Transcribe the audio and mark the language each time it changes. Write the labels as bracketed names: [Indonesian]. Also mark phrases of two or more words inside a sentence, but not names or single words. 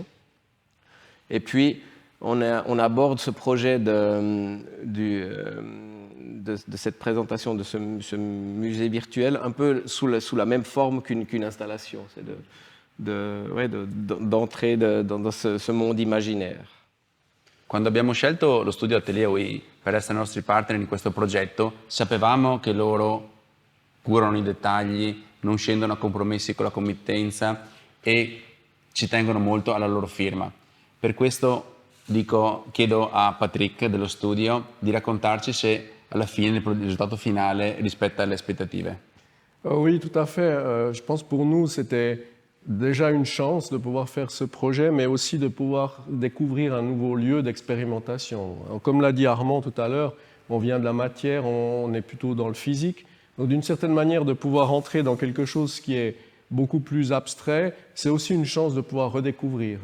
[French] Et puis, on aborde ce projet de cette présentation, de ce musée virtuel, un peu sous la même forme qu'une installation. C'est d'entrer dans ce monde imaginaire. [Italian] Quando abbiamo scelto lo studio Atelier OI per essere i nostri partner in questo progetto, sapevamo che loro curano i dettagli, non scendono a compromessi con la committenza e ci tengono molto alla loro firma. Per questo chiedo a Patrick dello studio di raccontarci se alla fine il risultato finale rispetta le aspettative. [French] Oui, tout à fait. Je pense pour nous, c'était déjà une chance de pouvoir faire ce projet, mais aussi de pouvoir découvrir un nouveau lieu d'expérimentation. Comme l'a dit Armand tout à l'heure, on vient de la matière, on est plutôt dans le physique. Donc d'une certaine manière, de pouvoir entrer dans quelque chose qui est beaucoup plus abstrait, c'est aussi une chance de pouvoir redécouvrir.